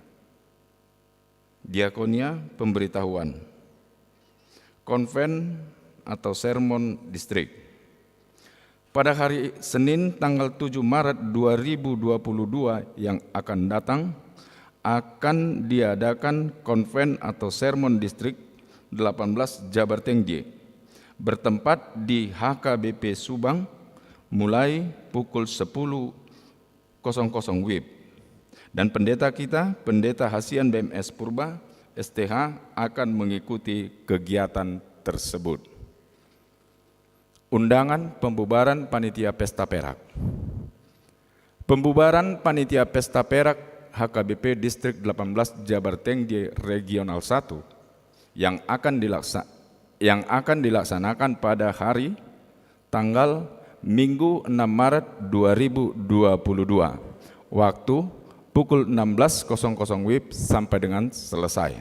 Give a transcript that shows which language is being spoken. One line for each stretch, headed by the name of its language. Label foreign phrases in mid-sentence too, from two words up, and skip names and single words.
Indonesian: Diakonia pemberitahuan. Konven atau sermon distrik. Pada hari Senin tanggal 7 Maret 2022 yang akan datang, akan diadakan konven atau sermon distrik 18 Jabar Tengje, bertempat di HKBP Subang mulai pukul 10.00 WIB. Dan pendeta kita, Pendeta Hasian BMS Purba, STH, akan mengikuti kegiatan tersebut. Undangan pembubaran Panitia Pesta Perak. Pembubaran Panitia Pesta Perak HKBP Distrik 18 Jabar Tengje Regional 1 yang akan dilaksanakan pada hari tanggal Minggu 6 Maret 2022, waktu pukul 16.00 WIB sampai dengan selesai.